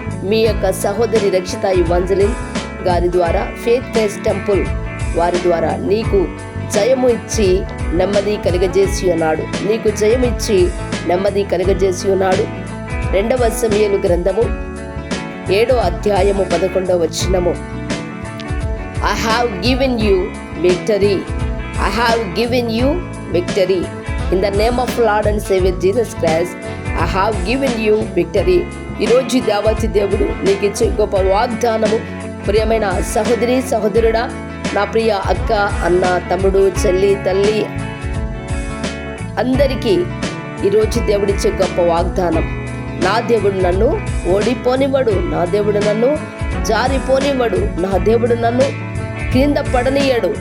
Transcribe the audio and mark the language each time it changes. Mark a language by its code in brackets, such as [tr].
[te] మీ యొక్క సహోదరి రక్షిత ఇవాంజలిన్ గారి ద్వారా, ఫెయిత్ బేస్ టెంపుల్ వారి ద్వారా నీకు జయము ఇచ్చి నెమ్మది కలుగజేసి ఉన్నాడు. నీకు జయం ఇచ్చి నెమ్మది కలుగజేసి ఉన్నాడు. 2వ సమూయేలు గ్రంథము 7వ అధ్యాయము 11వ వచనము. [en] I have given you victory. I have given you victory. In the name of Lord and Savior Jesus Christ, I have given you victory. [te] ఈరోజు దేవతి దేవుడు నీకు ఇచ్చే గొప్ప వాగ్దానము. ప్రియమైన సహోదరి సహోదరుడా, నా ప్రియ అక్క, అన్న, తమ్ముడు, చెల్లి, తల్లి అందరికీ ఈరోజు దేవుడిచ్చే గొప్ప వాగ్దానం. నా దేవుడు నన్ను ఓడిపోనివ్వడు, నా దేవుడు నన్ను జారిపోనివ్వడు, నా దేవుడు నన్ను క్రింద పడనీయడు.